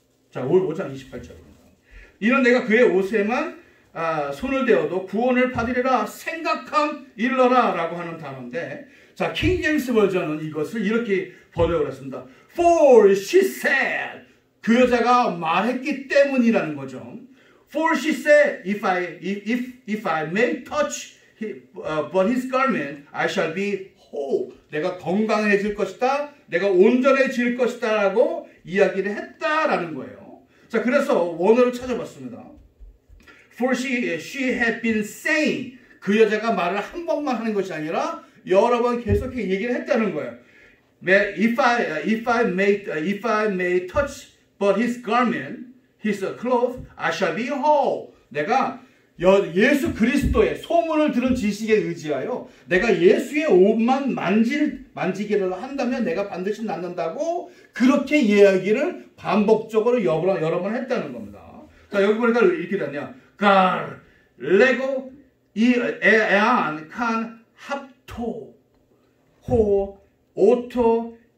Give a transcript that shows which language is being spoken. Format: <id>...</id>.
<ko>자, 5장 28절입니다. 이는 내가 그의 옷에만 손을 대어도 구원을 받으리라 생각함 일러라 라고 하는 단어인데 자, 킹제임스 버전은 이것을 이렇게 번역을 했습니다.</ko> <en>For she said</en> <ko>그 여자가 말했기 때문이라는 거죠.</ko> <en>For she said, if I may touch but his garment, I shall be whole.</en> <ko>내가 건강해질 것이다. 내가 온전해질 것이다. 라고 이야기를 했다라는 거예요. 자, 그래서 원어를 찾아봤습니다.</ko> <en>For she had been saying.</en> <ko>그 여자가 말을 한 번만 하는 것이 아니라 여러 번 계속 얘기를 했다는 거예요.</ko> <en>If I may touch but his garment, his clothes, I shall be whole.</en> <ko>내가 예수 그리스도의 소문을 들은 지식에 의지하여 내가 예수의 옷만 만지기라도 한다면 내가 반드시 낫는다고 그렇게 이야기를 반복적으로 여러 번 했다는 겁니다. 자, 여기 보니까 이렇게 되냐. 갈, 레고, 에안, 칸, 합토, 호, 오토,</ko>